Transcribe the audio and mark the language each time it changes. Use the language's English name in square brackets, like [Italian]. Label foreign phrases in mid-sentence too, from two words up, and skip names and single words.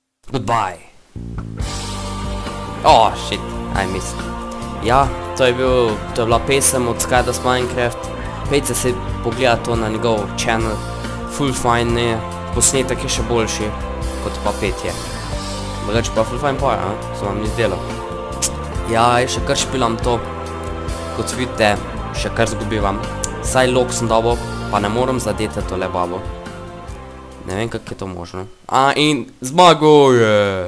[English] Goodbye. Oh, shit, I missed. [Slovenian] Ja, to je bila pesem od Sky Does Minecraft. Pejte se pogledati to na njegov channel. Full fine, ne, posnetek je še boljši kot pa petje. Drugače pa full fine poje, se vam ni zdelo. Ja, še kar špilam to. Kot vidite, še kar zgubivam. Saj lok sem dobil, pa ne moram zadeti tole babo. Ne vem, kako je to možno. In zmago je!